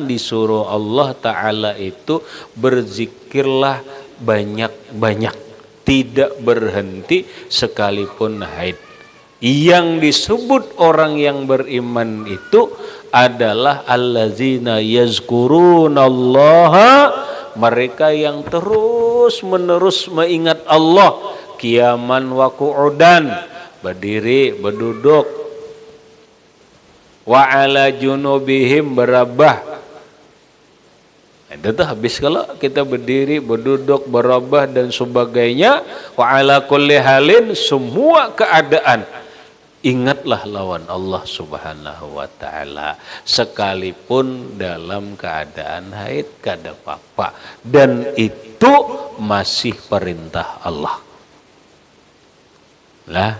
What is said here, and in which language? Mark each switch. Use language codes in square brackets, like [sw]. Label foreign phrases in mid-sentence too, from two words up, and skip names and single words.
[id] Disuruh Allah Ta'ala itu berzikirlah banyak-banyak, tidak berhenti sekalipun haid. Yang disebut orang yang beriman itu adalah [ar] الذين يذكرون الله, [id] mereka yang terus menerus mengingat Allah, [ar] قياما وقعودا, [id] berdiri, berduduk, [ar] وعلى جنوبهم, [id] berabah. Itu tuh habis kalau kita berdiri, berduduk, berabah dan sebagainya, [ar] وعلى كل حال, [bjn] semua keadaan ingatlah lawan Allah [ar] سبحانه وتعالى, [bjn] sekalipun dalam keadaan haid kada apa-apa, dan itu masih perintah Allah lah.